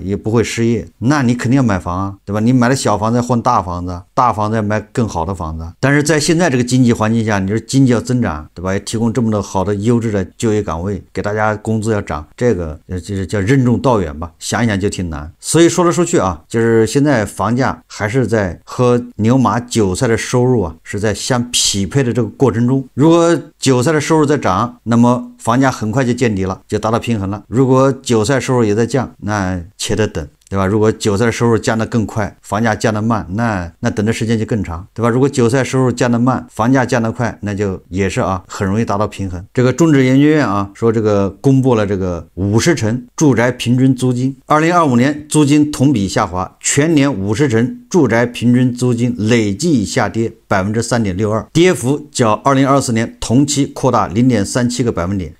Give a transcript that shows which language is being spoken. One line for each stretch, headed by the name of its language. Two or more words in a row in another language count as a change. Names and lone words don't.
Chinese: 也不會失業，那你肯定要買房啊，對吧？你買了小房子換大房子，大房子要買更好的房子。但是在現在這個經濟環境下，你說經濟要增長，對吧？也提供這麼多好的優質的就業崗位，給大家工資要漲，這個就是叫任重道遠吧，想一想就挺難。所以說來說去啊，就是現在房價還是在和牛馬韭菜的收入啊是在相匹配的這個過程中。如果韭菜的收入在漲，那麼房價很快就見底了，就達到平衡了。如果韭菜收入也在降，那且得等，對吧？如果韭菜收入降得更快，房價降得慢，那等的時間就更長，對吧？如果韭菜收入降得慢，房價降得快，那就也是啊，很容易達到平衡。這個中指研究院啊說，這個公布了這個50城住宅平均租金，2025年租金同比下滑，全年50城住宅平均租金累計下跌3.62%，跌幅較2024年同期擴大0.37個百分點。